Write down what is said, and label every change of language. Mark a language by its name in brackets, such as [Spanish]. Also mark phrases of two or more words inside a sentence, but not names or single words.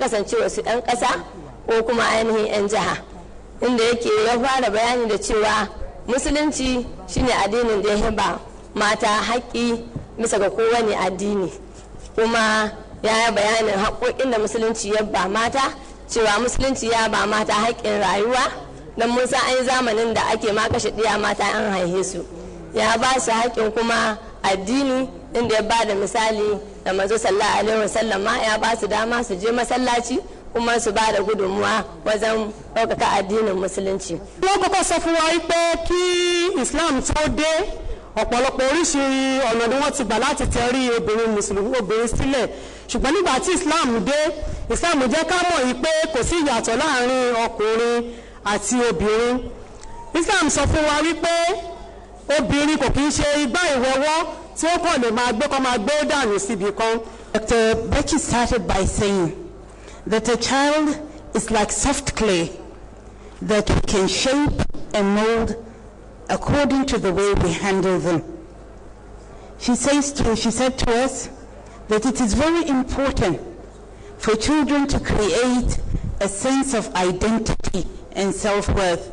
[Hausa] kasancewa su ɗan ƙasa ko kuma ainihin 'yan jiha, inda yake ya fara bayani da cewa musulunci shine addinin da ya ba mata haƙƙi bisa ga kowane addini, kuma ya yi bayanin haƙoƙin da musulunci ya ba mata, cewa musulunci ya ba mata haƙƙin rayuwa, don mun san an yi zamanin da ake ma kashe ɗiya mata an haihe su. Ya ba su haƙƙin kuma addini, inda ya ba da misali da manzo [Arabic] صلى الله عليه وسلم [Hausa] ma ya ba su dama su je masallaci kuma su bá da gudunmuwa wajen ɗaukaka addinin musulunci. [Yoruba] wọ́n kọ́kọ́ sọ fún wa pé kí Islam tó dé ọ̀pọ̀lọpọ̀ oríṣi ọ̀nà ni wọ́n ti gbà láti tẹrí obìnrin mùsùlùmí obìnrin sílẹ̀, ṣùgbọ́n nígbà tí Islam dé, Islam jẹ́ ká mọ̀ yìí pé kò sí ìyàtọ̀ láàrin ọkùnrin àti obìnrin. Islam sọ fún wa wípé obìnrin kò kì í ṣe igbá ìwọ́wọ́ tí ó kàn lè máa gbé dànù síbi kan. [English] Dr. Becky started by saying that a child is like soft clay that we can shape and mold according to the way we handle them. She said to us that it is very important for children to create a sense of identity and self-worth.